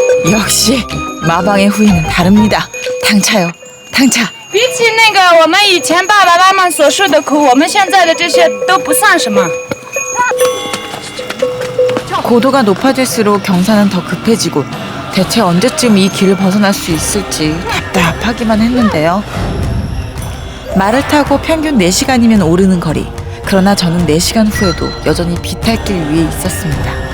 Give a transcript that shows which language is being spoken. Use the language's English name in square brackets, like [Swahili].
[Korean] 역시 마방의 후예는 다릅니다. 당차요, 당차. [Chinese] 比起那个我们以前爸爸妈妈所受的苦，我们现在的这些都不算什么。 [Korean] 고도가 높아질수록 경사는 더 급해지고 대체 언제쯤 이 길을 벗어날 수 있을지 답답하기만 했는데요. 말을 타고 평균 4시간이면 오르는 거리. 그러나 저는 4시간 후에도 여전히 비탈길 위에 있었습니다.